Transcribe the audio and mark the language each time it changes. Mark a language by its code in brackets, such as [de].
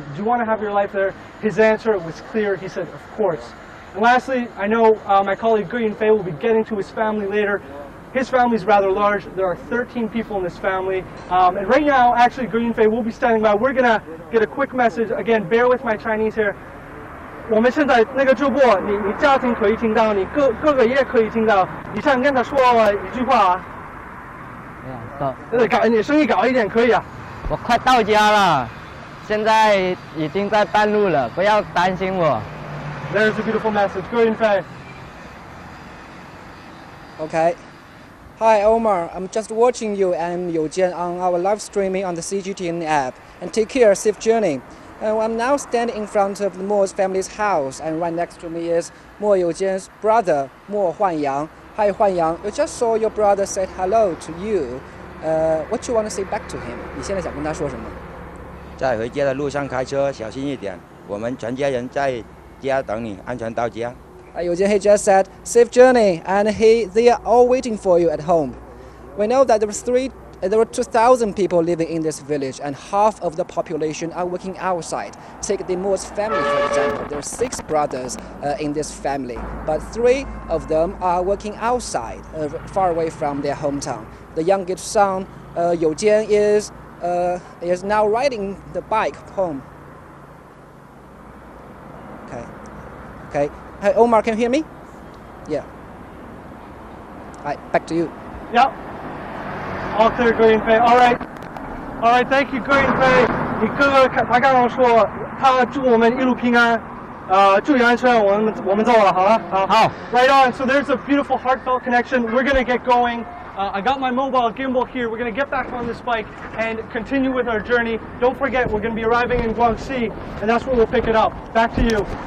[en] And do you want to have your life there? His answer was clear. He said, of course. And lastly, I know my colleague Ge Yunfei will be getting to his family later. His family is rather large. There are 13 people in this family. And right now, actually, Ge Yunfei will be standing by. We're going to get a quick message. Again, bear with my Chinese here. [zh] 我们现在那个直播，你家庭可以听到，你各个也可以听到。你想跟他说一句话啊？你声音高一点可以啊。我快到家了，现在已经在半路了，不要担心我。 [en] There's a beautiful message. Ge Yunfei. Okay. Hi Omar, I'm just watching you and Youjian on our live streaming on the CGTN app. And take care, safe journey. I'm now standing in front of Mo's family's house, and right next to me is Mo Youjian's brother, Mo Huanyang. Hi Huanyang, you just saw your brother say hello to you. What you want to say back to him? [zh] 你现在想跟他说什么？在回家的路上开车小心一点，我们全家人在家等你，安全到家。 [en] Youjian, he just said safe journey, and they are all waiting for you at home. We know that there were 2,000 people living in this village, and half of the population are working outside. Take the Mo's family, for example. There are 6 brothers in this family, but 3 of them are working outside, far away from their hometown. The youngest son, Youjian, is now riding the bike home. Okay. Hey, Omar, can you hear me? Yeah. All right, back to you. Yep. All clear, Ge Yunfei. All right. Thank you, Ge Yunfei. [zh] 你哥哥他刚刚说，他祝我们一路平安，注意安全。我们走了，好了。好。 [en] Right on. So there's a beautiful, heartfelt connection. We're gonna get going. I got my mobile gimbal here. We're gonna get back on this bike and continue with our journey. Don't forget, we're gonna be arriving in Guangxi, and that's where we'll pick it up. Back to you.